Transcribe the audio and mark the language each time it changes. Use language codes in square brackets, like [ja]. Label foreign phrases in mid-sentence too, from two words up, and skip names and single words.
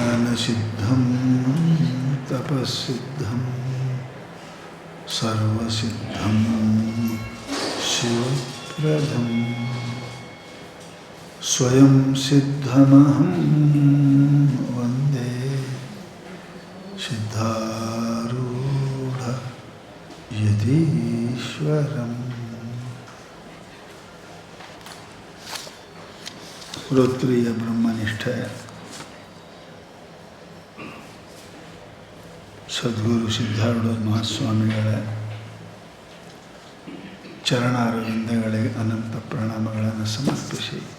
[sa] ज्ञानसिद्धं तपस्सिद्धं सर्वसिद्धं शिवप्रदं स्वयं सिद्धमहं वन्दे सिद्धारूढ यतीश्वरम्। [kn] ಶ್ರೋತ್ರಿಯ ಬ್ರಹ್ಮನಿಷ್ಠ ಸದ್ಗುರು ಸಿದ್ಧಾರೂಢ ಮಹಾಸ್ವಾಮಿಗಳ ಚರಣಾರವಿಂದಗಳಿಗೆ ಅನಂತ ಪ್ರಣಾಮಗಳನ್ನು ಸಮರ್ಪಿಸಿ